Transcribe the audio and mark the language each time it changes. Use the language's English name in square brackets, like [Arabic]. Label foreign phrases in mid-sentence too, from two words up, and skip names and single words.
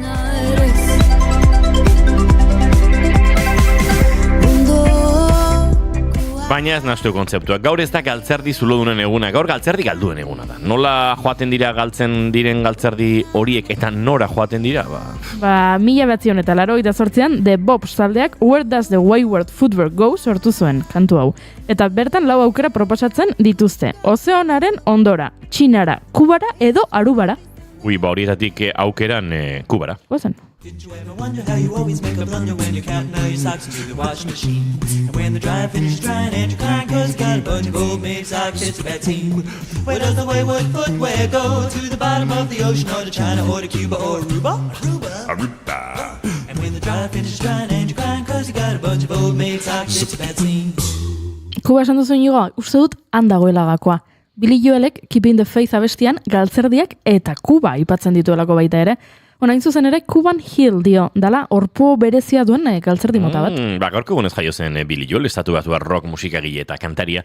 [Basque] Baina ez nahastu kontzeptuak. Gaur ez da galtzerdi zulodunen eguna, gaur galtzerdi galduen eguna da. Nola joaten dira galtzen diren galtzerdi horiek eta nora joaten dira? 1988an The Bobs taldeak Where Does the Wayward Footbird Go sortu zuen kantu hau. Eta bertan 4 aukera proposatzen dituzte. Ozeanaren ondora, Txinara, Kubara edo Arubara. Horietatik aukeran Kubara. Gozen. [English] Did you ever wonder how you always make a blunder when you're counting all your socks into the washing machine? And when the dryer finishes drying and you're crying cause you got a bunch of old made socks, it's a bad scene. Where does the wayward footwear go? To the bottom of the ocean or to China or to Cuba or Aruba? Aruba. And when the dryer finishes drying and you're crying cause you got a bunch of old made socks, it's a bad scene. [Basque] Kuba esan duzu inigoa, uste dut handagoela gakoa. Billy Joelek Keeping the Faith abestian galtzerdiak eta Kuba aipatzen dituelako baita ere. Hain zuzen ere, Cuban Hill dio, dala orpo berezia duen galtzerdi mota bat. Gaurko egunez jaio zen Billy Joel, estatu batua rock musikagile eta kantaria.